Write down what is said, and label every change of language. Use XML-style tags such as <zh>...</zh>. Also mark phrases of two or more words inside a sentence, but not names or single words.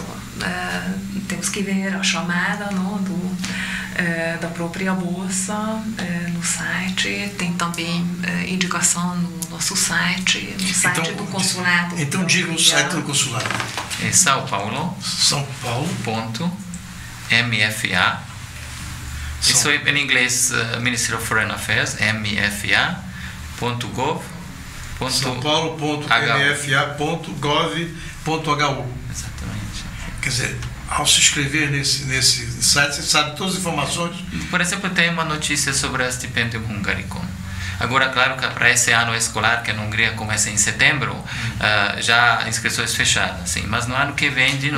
<pt>Temos que ver a chamada, não, da própria bolsa no site. Tem também indicação no nosso site, no site do consulado. Então diga o site do consulado. É São Paulo. .mfa. Isso em inglês,</pt> <en>Ministry of Foreign Affairs,</en> <pt>mfa.gov. sãopaulo.mfa.gov.hu. Exatamente. Quer dizer, ao se inscrever nesse site, você sabe todas as informações? Por exemplo, tem uma notícia sobre o estipendium hungaricum. Agora, claro que para esse ano escolar, que na Hungria começa em setembro, já inscrições fechadas, sim. Mas no ano que vem, de novo,</pt>